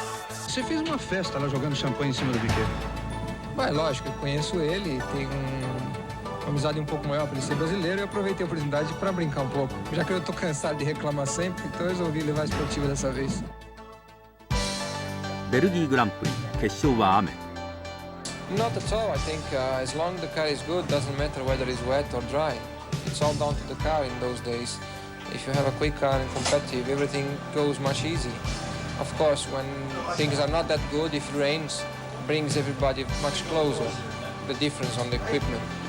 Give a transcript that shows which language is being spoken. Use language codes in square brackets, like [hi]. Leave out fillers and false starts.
[pt] Você fez uma festa lá jogando champanhe em cima do Piquet. Mas lógico, eu conheço ele, tenho uma amizade um pouco maior por ele ser brasileiro e eu aproveitei a oportunidade para brincar um pouco. Já que eu estou cansado de reclamar sempre, então eu resolvi levar a esportiva dessa vez. [ja] ベルギーグランプリ決勝は雨。 [en] Not at all. I think as long as the car is good, doesn't matter whether it's wet or dry. It's all down to the car in those days. If you have a quick car and competitive, everything goes much easier. Of course, when things are not that good, if it rains, brings everybody much closer, the difference on the equipment.